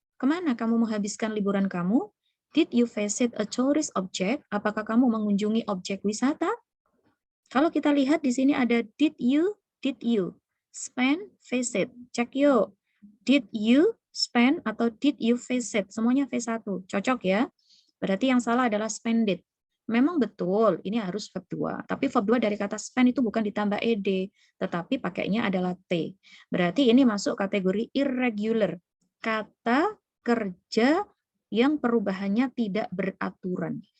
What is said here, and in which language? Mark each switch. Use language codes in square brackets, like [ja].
[id] Kemana kamu menghabiskan liburan kamu? [en] Did you visit a tourist object? [id] Apakah kamu mengunjungi objek wisata? Kalau kita lihat di sini ada [en] did you, [id] spend, visit. Cek yuk. [en] Did you spend atau did you visit? [id] Semuanya V1. Cocok ya. Berarti yang salah adalah spended. Memang betul, ini harus verb 2. Tapi verb 2 dari kata spend itu bukan ditambah ed, tetapi pakainya adalah t. Berarti ini masuk kategori irregular. Kata kerja yang perubahannya tidak beraturan.